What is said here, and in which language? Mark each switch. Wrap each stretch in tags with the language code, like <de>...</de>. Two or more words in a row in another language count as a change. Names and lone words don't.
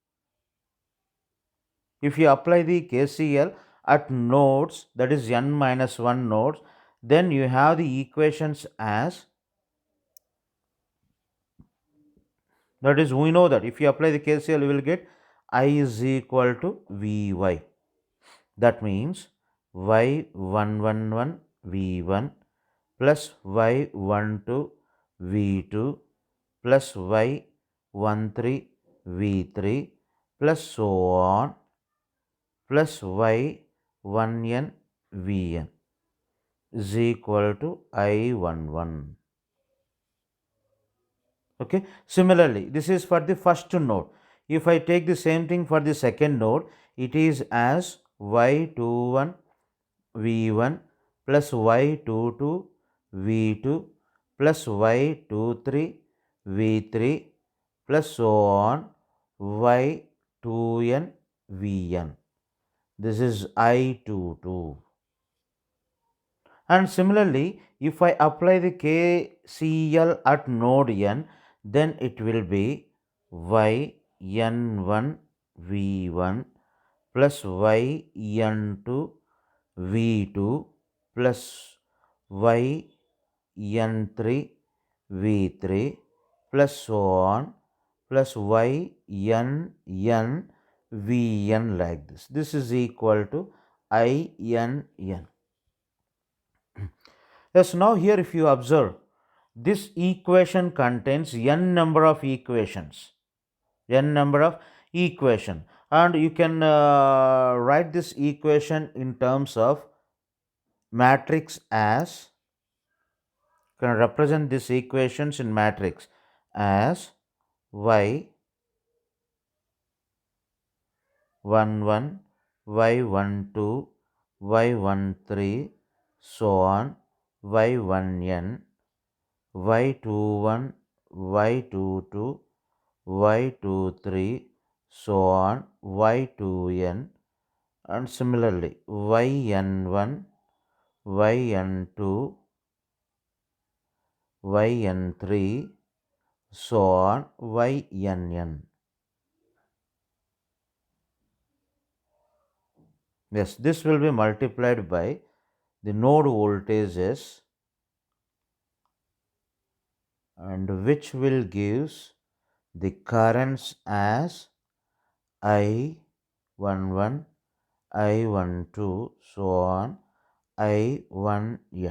<en>If you apply the KCL at nodes, that is n minus 1 nodes, then you have the equations as That is, we know that if you apply the KCL, you will get I is equal to Vy. That means y111 V1 plus y12 V2 plus y13 V3 plus so on plus y1n Vn is equal to I11. Okay. Similarly, this is for the first node. If I take the same thing for the second node, it is as y21 V1 plus y22 V2 plus y23 V3 plus so on y2n Vn. This is I22. And similarly, if I apply the KCL at node n, then it will be yn1 V1 plus yn2 V2 plus yn3 V3 plus so on plus yn Vn like this. This is equal to INN. Yes, now here if you observe, this equation contains n number of equations, and you can write this equation in terms of matrix as, can represent these equations in matrix as y11, y12, y13, so on, y1n, y21, y22, y23, so on, y2n, and similarly yn1, yn2, yn3, so on, yn. Yes, this will be multiplied by the node voltages, and which will gives the currents as I11, I12, so on, I1n.</en>